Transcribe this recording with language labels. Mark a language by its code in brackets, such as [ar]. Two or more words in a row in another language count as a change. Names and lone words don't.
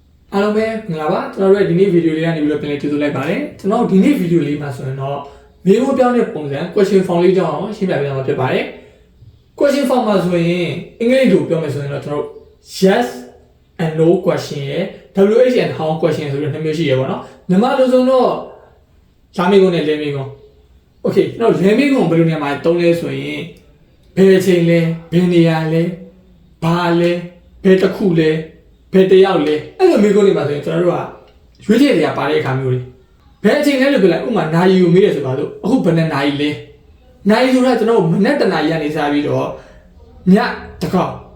[my] အားလုံးပဲမင်္ဂလာပါကျွန်တော်တို့ဒီနေ့ဗီဒီယိုလေးကနေပြီးတော့ပြန်လည်ကြိုဆိုလိုက်ပါတယ်ကျွန်တော်ဒီနေ့ဗီဒီယိုလေးမှာဆိုရင်တော့မေးခွန်းပြောင်းတဲ့ပုံစံ [en] question form [my] လေးကြောင်းအောင်ရှင်းပြပေးသွားမှာ ဖြစ်ပါတယ် [en] question form [my] မှာဆိုရင်အင်္ဂလိပ်လိုပြောမယ်ဆိုရင်တော့ကျွန်တော် [en] yes and no question [my] ရယ် [en] WH and how question [my] ဆိုပြီးနှစ်မျိုးရှိရပါတော့ မြန်မာလိုဆိုတော့လာမေးခွန်းနဲ့လဲမေးခွန်း okay ကျွန်တော်လဲမေးခွန်းဘယ်လိုနေရာမှာသုံးလဲဆိုရင်ဘယ်အချိန်လဲဘယ်နေရာလဲဘာလဲဘယ်တစ်ခုလဲဘယ်တယောက်လဲအဲ့လိုမျိုးကိုနေပါဆိုရင်ကျွန်တော်တို့ကရွေးချယ်တွေကပါတဲ့အခါမျိုးတွေဘယ်အချိန်လဲလို့ပြောလိုက်ဥပမာနာရီကိုမေးရဆိုပါတော့အခုဘယ်နှစ်နာရီလဲနာရီဆိုတာကျွန်တော်မနေ့တနာရီကနေစပြီးတော့ညတစ်ခေါက်